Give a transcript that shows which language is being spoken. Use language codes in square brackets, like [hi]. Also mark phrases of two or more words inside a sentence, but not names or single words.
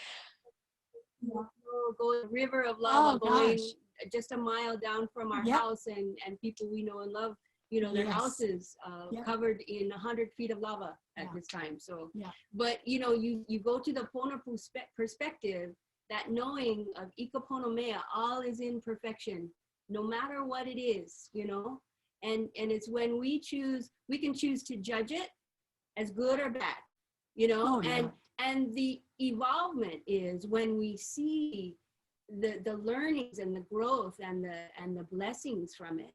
[en] Go river of lava going just a mile down from our house, and people we know and love, you know, their houses covered in 100 feet of lava at this time. So, but you know, you go to the Pono perspective, that knowing of [haw] ʻIkapono mea, [en] all is in perfection, no matter what it is, you know, and it's when we can choose to judge it as good or bad, you know, and the evolvement is when we see the learnings and the growth and the blessings from it.